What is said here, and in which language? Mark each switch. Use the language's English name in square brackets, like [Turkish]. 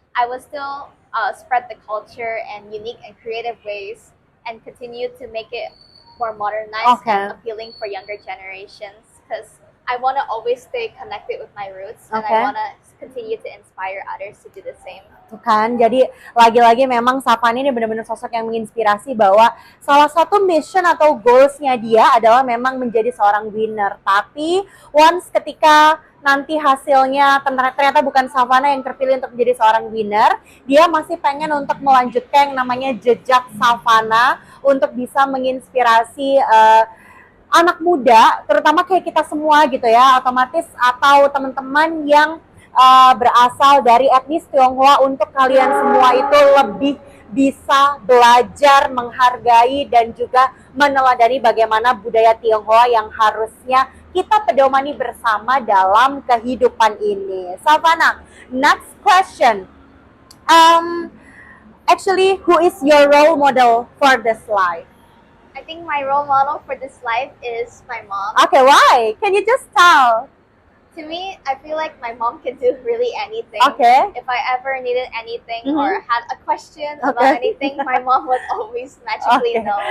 [English] I will still spread the culture and unique and creative ways and continue to make it more modernized and appealing for younger generations, because I want to always stay connected with my roots and I want to continue to inspire others to do the same. [Indonesian] Tuh kan, jadi lagi-lagi memang Savana ini benar-benar sosok yang menginspirasi bahwa salah satu [English] mission [Indonesian] atau goalsnya dia adalah memang menjadi seorang winner. Tapi [English] once [Indonesian] ketika nanti hasilnya ternyata bukan Savana yang terpilih untuk menjadi seorang winner, dia masih pengen untuk melanjutkan yang namanya jejak Savana untuk bisa menginspirasi anak muda, terutama kayak kita semua gitu ya, otomatis atau teman-teman yang berasal dari etnis Tionghoa, untuk kalian semua itu lebih bisa belajar, menghargai, dan juga meneladani bagaimana budaya Tionghoa yang harusnya kita pedomani bersama dalam kehidupan ini. [English] Savana, next question. Actually, who is your role model for this life? I think my role model for this life is my mom. Okay, why? Can you just tell? To me, I feel like my mom can do really anything. Okay. If I ever needed anything or had a question about anything, my mom would always magically know.